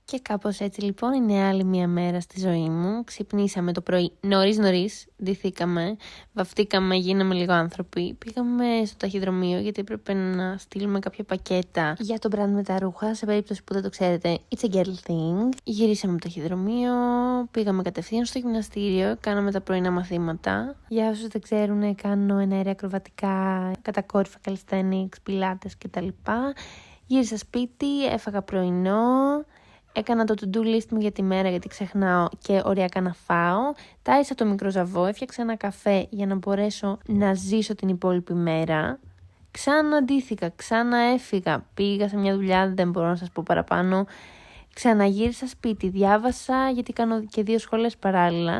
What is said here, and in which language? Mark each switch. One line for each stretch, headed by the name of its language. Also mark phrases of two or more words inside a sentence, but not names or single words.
Greek: Και κάπως έτσι λοιπόν είναι άλλη μια μέρα στη ζωή μου. Ξυπνήσαμε το πρωί νωρίς, ντυθήκαμε, βαφτήκαμε, γίναμε λίγο άνθρωποι. Πήγαμε στο ταχυδρομείο γιατί έπρεπε να στείλουμε κάποια πακέτα για το brand με τα ρούχα. Σε περίπτωση που δεν το ξέρετε,
English: it's a girl thing.
Greek: Γυρίσαμε από το ταχυδρομείο, πήγαμε κατευθείαν στο γυμναστήριο, κάναμε τα πρωινά μαθήματα. Για όσους δεν ξέρουν, κάνω εναέρια ακροβατικά, κατακόρυφα calisthenics, πιλάτες κτλ. Γύρισα σπίτι, έφαγα πρωινό. Έκανα το
English: to-do list
Greek: μου για τη μέρα γιατί ξεχνάω και οριακά να φάω. Τάισα το μικρό ζαβό, έφτιαξα ένα καφέ για να μπορέσω να ζήσω την υπόλοιπη μέρα. Ξαναντήθηκα, ξαναέφυγα, πήγα σε μια δουλειά, δεν μπορώ να σας πω παραπάνω. Ξαναγύρισα σπίτι, διάβασα γιατί κάνω και 2 σχολές παράλληλα.